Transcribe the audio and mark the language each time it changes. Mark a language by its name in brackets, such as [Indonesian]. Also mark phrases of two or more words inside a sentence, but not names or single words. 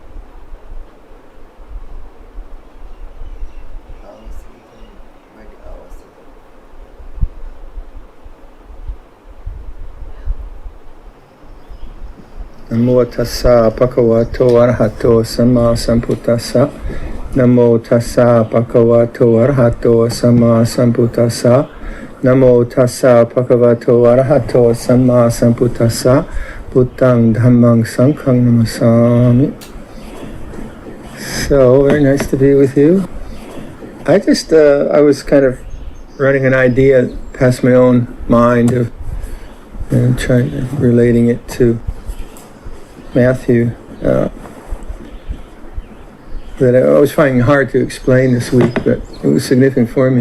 [Pali] Namo tassa bhagavato arahato samma sambuddhassa. Namo tassa bhagavato arahato samma sambuddhassa. Namo tassa bhagavato arahato samma sambuddhassa. Buddhang dhammang sanghang namasami. [English] So, very nice to be with you. I was kind of running an idea past my own mind of relating it to Matthew. That I was finding hard to explain this week, but it was significant for me.